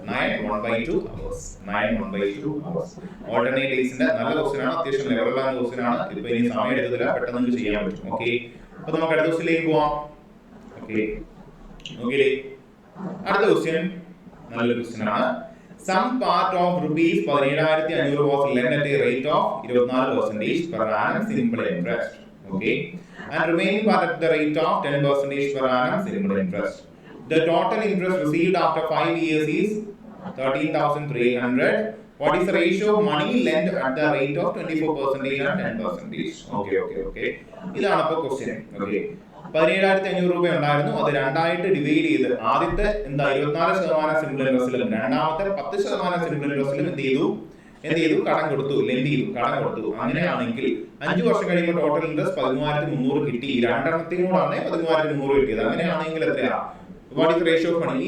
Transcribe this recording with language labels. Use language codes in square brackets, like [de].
[en] 9 1/2 hours. 9 1/2 hours. [ml] Alternate ഡേയ്സിന്റെ നല്ല question ആണ്. അത്യാവശ്യം ലെവലുള്ള ക്വസ്റ്റ്യൻ ആണ്. ഇപ്പൊ ഇനി സമയം എടുത്തില്ല, പെട്ടെന്ന് നിങ്ങൾക്ക് ചെയ്യാൻ പറ്റും. ഓക്കെ, അപ്പൊ നമുക്ക് അടുത്ത ക്വസ്റ്റ്യനിലേക്ക് പോവാം. ഓക്കെ, നോക്കിയില്ലേ? അടുത്ത ക്വസ്റ്റ്യൻ നല്ലൊരു ക്വസ്റ്റ്യൻ ആണ്. [en] Some part of rupees 17,500 was lent at a rate of 24% per annum simple interest. Okay, and remaining part at the rate of 10% per annum simple interest. The total interest received after 5 years is 13,300. What is the ratio of money lent at the rate of 24% and 10%? [ml] Okay. ഇതാണ് അപ്പോൾ question. Okay, 17,500 രൂപ ഉണ്ടായിരുന്നു. അത് 2 ആയിട്ട് divide ചെയ്ത് ആദ്യത്തെ 24% simple ഇൻട്രസ്റ്റിലും രണ്ടാമത്തെ 10% simple ഇൻട്രസ്റ്റിലും എന്ത് ചെയ്തു? കടം കൊടുത്തു. അങ്ങനെയാണെങ്കിൽ 5 വർഷം കഴിയുമ്പോൾ ടോട്ടൽ ഇൻട്രസ്റ്റ് 13,300 കിട്ടി. രണ്ടെണ്ണത്തിനും കൂടാണ് 13,300 കിട്ടിയത്. അങ്ങനെയാണെങ്കിൽ എത്രയാ? [en] What is ratio of money?